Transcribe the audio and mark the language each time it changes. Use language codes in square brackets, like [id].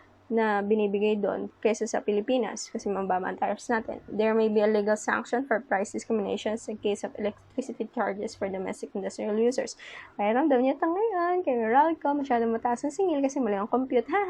[tl] na binibigay doon kaysa sa Pilipinas kasi mababa ang tariffs natin. [en] There may be a legal sanction for price discriminations in case of electricity charges for domestic industrial users. [tl] Kaya ramdam niyo ito ngayon, kay Meralco, masyadong mataas ang singil kasi mali ang compute.